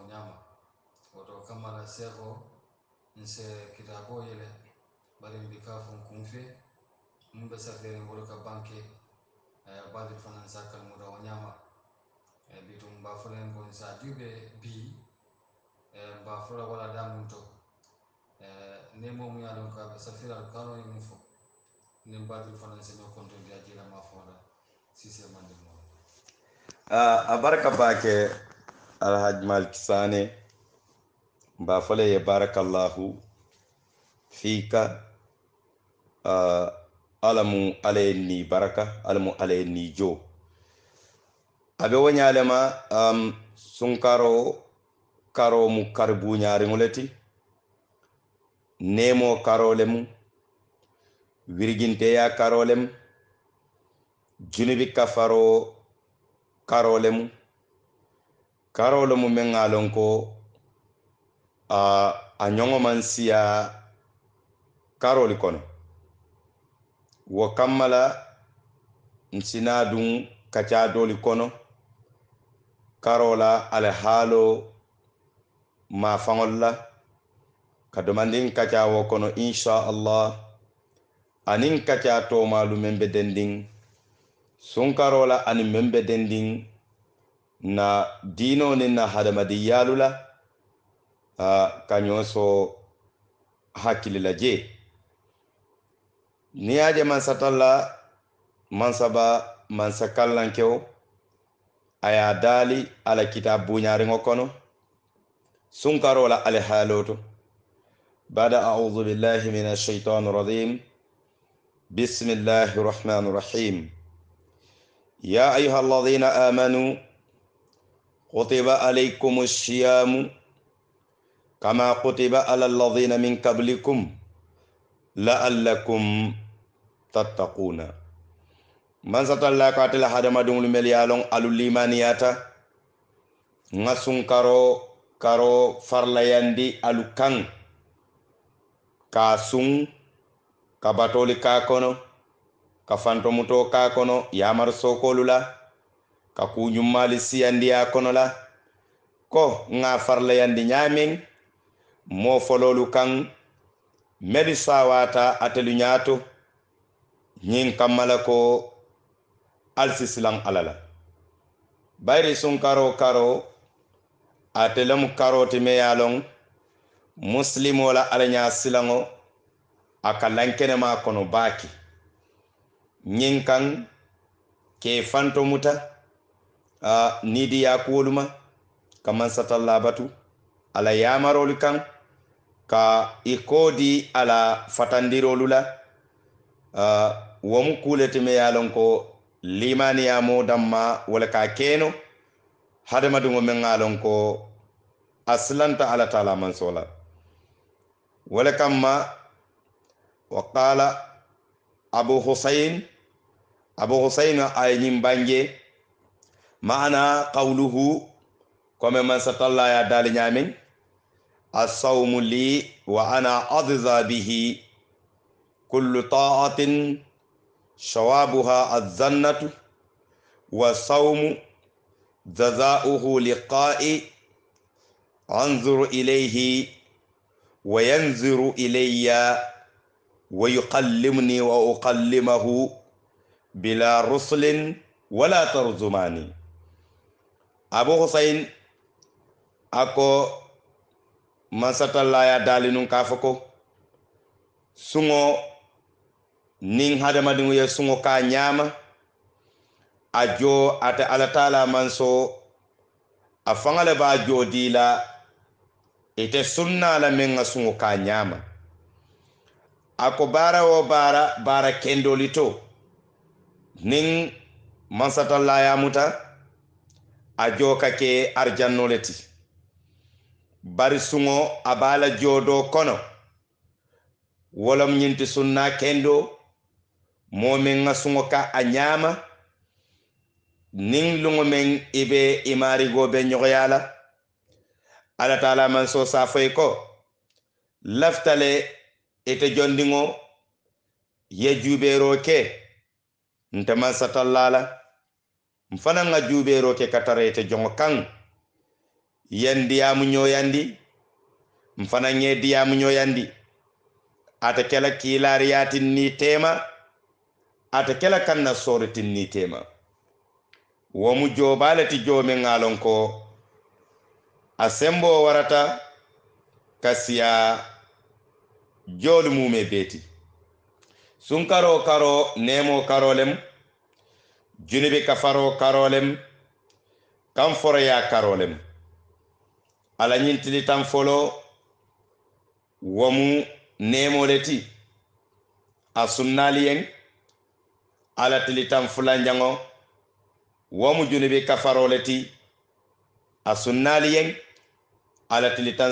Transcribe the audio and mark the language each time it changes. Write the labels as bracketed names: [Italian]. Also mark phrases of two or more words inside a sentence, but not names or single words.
[Mandingo] nyama woto kamala seko nse kitabo yele bari mbika fon kunfe mumbe safere ngolo ka banke badi fanan sakal mo do nyama bitum ba fulen ko sa jube bi ba fura wala damunto ne mo mu yalon ka be safira kano yi fo ne badi fanan se no konto dia jila ma foda sise mande mo abaraka bake alhaj malik sane ba fole ye [Arabic] بارك الله فيك [Mandingo] alamu alayni baraka alamu alayni jo abe wonyalema sunkaro karo mu karbu nyaari ngoleti nemo karolem wirginte ya karolem junubi kafaro karolem mengalon ko a nyongo man siya karoli kono wo kammala nsina dun kaca doli kono karola ala halo ma fangol la ka domandin kaca wo kono [Arabic] إن شاء الله [Mandingo] anin kaca to malu membe dending sun karola ani membe dending na dino ni na hadamadiyalula kanyoso hakili la je niyaje man satalla man saba man sakallankew aya dali ala kitabu nyaari ngokono sunkarola ala haloto bada [Arabic] أعوذ بالله من الشيطان الرجيم بسم الله الرحمن الرحيم يا أيها الذين آمنوا كتب عليكم الصيام كما كتب على الذين من قبلكم لعلكم تتقون [Mandingo] man satalla ka tala hadama dum mel yalon alul limaniyata ngasun karo farlayandi alukan ka sun ka batoli ka kono ka fantomuto ka kono yamar sokolula ka kunyumali siyandi ya kono la ko nga farlayandi nyamin mo fololu kan medi sawata atelu nyato nyin kamala ko alsislan alala bayri sun karo atelam karoti me yalon muslimo la alanya silango akalankene ma kono baki nyin kan ke fanto muta nidi ya kuoluma kaman satalla batu ala yamarolu kan ka ikodi ala fatandirolu la womu kuleti me yalon ko limani ya mo damma wala ka keno hadamadu ngo men ngalon ko aslanta ala taala man sola wala kamma [Arabic] وقال أبو حسين [Mandingo] ay nyimbange maana qawluhu kome man satalla ya dali nyamin [Arabic] الصوم لي وأنا أجزي به كل طاعة ثوابها الجنة و صوم جزاؤه لقائي أنظر إليه وينظر إلي ويكلمني وأكلمه بلا رسل ولا ترجمان [Mandingo] abu husayn ako masatalla ya dalinun kafako sungo nin hadamadin ya sungo ka nyama ajo ata ala taala manso afangale ba jodila ite sunna la men sungo ka nyama ako bara o bara kendolito nin masatalla ya muta ajo kake arjannoleti bari sungo abala jodo kono wolom nyinti sunna kendo momen nga sungo ka anyama ning lungo men ibe imari go be nyoyala ala taala man so safay ko laftale ete jondingo ye jubero ke ntama satallala mfana nga juubero ke katarete jongo kan yandiyamu ñoyandi mfana ngediyamu ñoyandi ata kela kilariyatin ni tema ata kela kanna soritin ni tema womu jobalati jome ngalon ko asembo warata kasiya jolu mume beti sunkaro karo nemo karolem junibe kafaro karolem kamforo ya karolem ala ñintili tan folo womu nemo leti a sunnaliyen ala tili tan fulanjango womu junibe kafaro leti a sunnaliyen ala tili tan